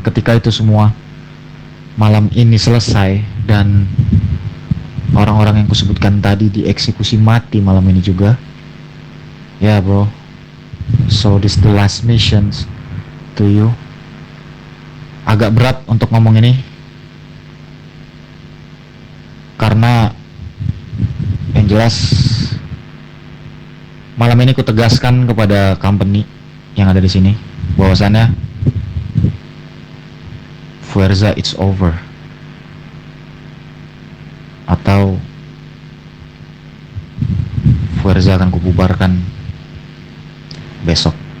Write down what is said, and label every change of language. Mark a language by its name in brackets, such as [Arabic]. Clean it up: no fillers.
[Indonesian] Ketika itu semua malam ini selesai dan orang-orang yang kusebutkan tadi dieksekusi mati malam ini juga. Ya, bro. [English] So this the last missions to you. [Indonesian] Agak berat untuk ngomong ini karena yang jelas malam ini ku tegaskan kepada company yang ada di sini bahwasannya Fuerza [English] it's over, [Indonesian] atau Fuerza akan kububarkan besok.